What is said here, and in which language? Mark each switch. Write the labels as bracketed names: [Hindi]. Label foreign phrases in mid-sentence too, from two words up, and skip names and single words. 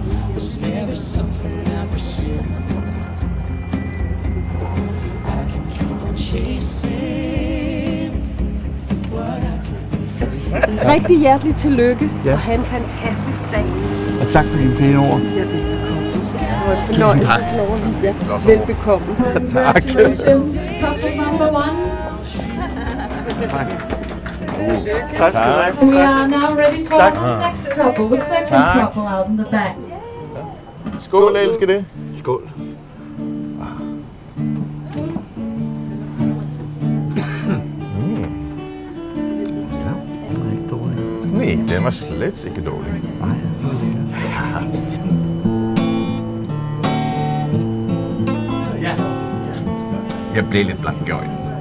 [Danish] Rigtig hjertelig tillykke og have en fantastisk dag. Og tak for dine pæne ord. Ja, velbekomme. Tusind tak. Velbekomme. Tak. [English] Couple number one. [Danish] Tak skal du have. [English] We are now ready for the next couple, the second couple out in the back. [Danish] Skål, elsker det. Skål. Nej, den var slet ikke dårlig. Jeg blev lidt blank i øjnene.